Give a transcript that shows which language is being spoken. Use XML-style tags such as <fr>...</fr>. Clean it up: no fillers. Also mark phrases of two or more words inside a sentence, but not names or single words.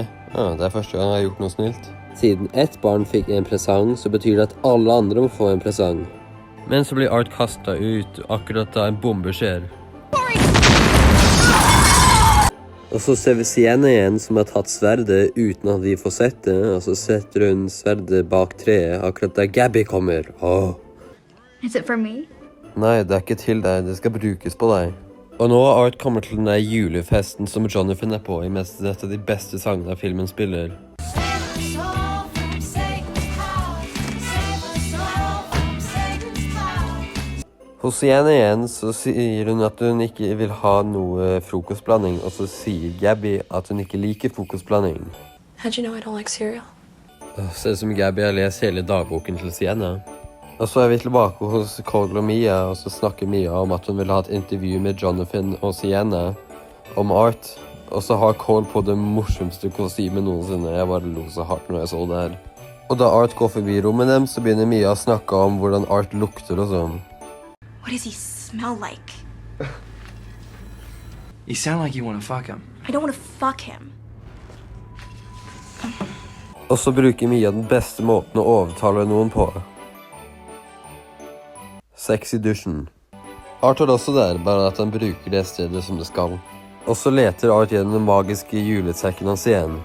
<no>Ja, det er første gang han har gjort noe snilt. Siden ett barn fikk en presang, så betyr det at alle andre må få en presang. Men så blir Art kastet ut akkurat da en bombe skjer. Og så ser vi Sienna igjen som har tatt sverdet uten at vi får sett det, og så setter hun sverdet bak treet akkurat der Gabby kommer. Åh.</no> <en>Is it for me?</en> <no>Nei, det er ikke til deg, det skal brukes på deg. Og nå har Art kommet til den der julefesten som Jonathan er på i mest et av de beste sangene av filmen spiller. Hos Sienna igjen så sier hun at hun ikke vil ha noe frokostblanding, og så sier Gabby at hun ikke liker frokostblanding.</no> <en>How'd you know I don't like cereal?</en> <no>Ser ut som Gabby har lest hele dagboken til Sienna. Og så er vi tilbake hos Cole og Mia, og så snakker Mia om at hun vil ha et intervju med Jonathan og Sienna om Art. Og så har Cole på det morsomste kostymet noensinne. Jeg bare lo så hardt når jeg så det her. Og da Art går forbi rommet dem, så begynner Mia å snakke om hvordan Art lukter og sånn.</no> <en>What does he smell like? You sound like you want to fuck him. I don't want to fuck him.</en> <no>Og så bruker Mia den beste måten å overtale noen på. Sex i dusjen. Art er også der, bare at han bruker det stedet som det skal. Og så leter Art gjennom den magiske juletsekken hans igjen.</no>